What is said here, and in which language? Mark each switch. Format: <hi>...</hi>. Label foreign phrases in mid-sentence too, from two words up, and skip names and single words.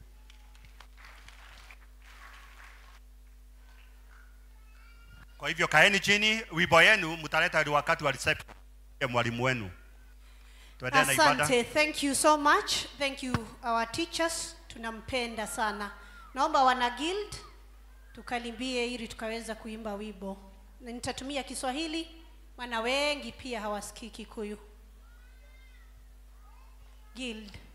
<sw>Kwa hivyo kaeni chini, wimbo yenu mtaleta wakati wa reception ya mwalimu wenu. Tuendelee na ibada. Asante,</sw> <en>thank you so much. Thank you our teachers.</en> <sw>Tunampenda sana. Naomba wana guild tukalimbie ili tukaweza kuimba wimbo. Na nitatumia Kiswahili maana wengi pia hawasikii Kikuyu. Guild.</sw>